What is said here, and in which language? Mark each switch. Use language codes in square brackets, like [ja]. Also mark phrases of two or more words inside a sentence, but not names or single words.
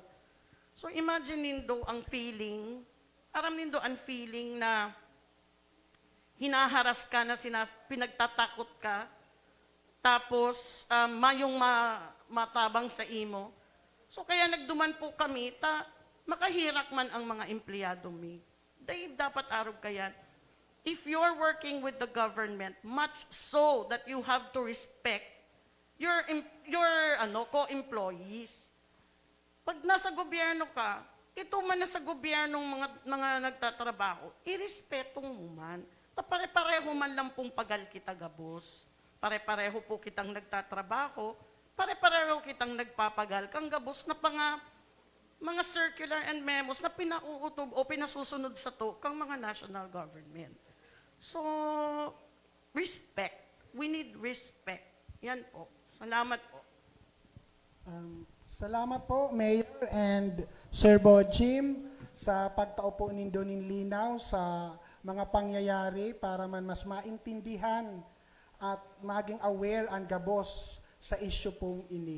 [bik] So imagine nindo ang feeling, aram nindo ang feeling na hinaharas ka na pinagtatakot ka, tapos mayong matabang sa imo. So kaya nagduman po kami, makahirak man ang mga empleyado mi. Dahil dapat araw kaya, [en] if you're working with the government, much so that you have to respect your co-employees. [tl] Pag nasa gobyerno ka, ito man nasa gobyernong mga nagtatrabaho, irespeto mo man. [bik] Pare-pareho man lang pong pagal kita gabos. Pare-pareho po kitang nagtatrabaho, pare-pareho kitang nagpapagal kang gabos na mga [en] circular and memos [bik] na pinauutob o pinasusunod sa kang mga [en] national government. So, respect. We need respect. [bik] Yan po. Salamat po. Salamat po, Mayor and Sir Bojim, sa pagtao po nindo nin linaw sa mga pangyayari para man mas maintindihan at maging aware ang gabos sa issue pong ini.